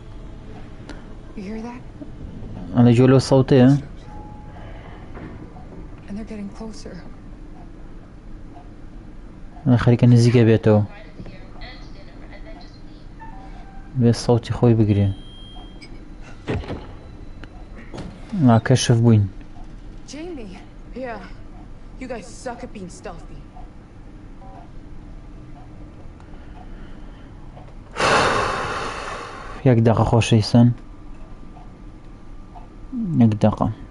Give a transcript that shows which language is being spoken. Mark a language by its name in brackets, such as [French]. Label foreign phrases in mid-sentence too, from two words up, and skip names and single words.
[Central Kurdish] ئەڵێ جۆلۆ سەوتەیە خەریکە نزیکە بێتەوە بێ سەوتی خۆی بگرێ کەشف بووین [English] You guys suck at being stealthy. [Persian] یک دقیقه خۆشەویستان یک دقیقه